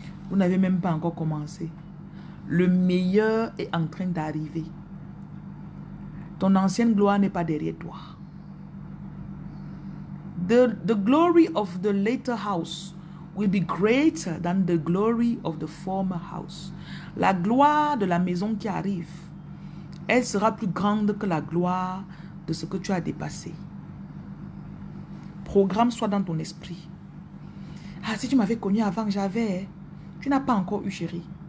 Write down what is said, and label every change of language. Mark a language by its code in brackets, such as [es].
[fr] Vous n'avez même pas encore commencé. Le meilleur est en train d'arriver. Ton ancienne gloire n'est pas derrière toi. [en] The glory of the later house will be greater than the glory of the former house. [fr] La gloire de la maison qui arrive, elle sera plus grande que la gloire de ce que tu as dépassé. Programme soit dans ton esprit. Ah, si tu m'avais connu avant, j'avais... Tu n'as pas encore eu chérie.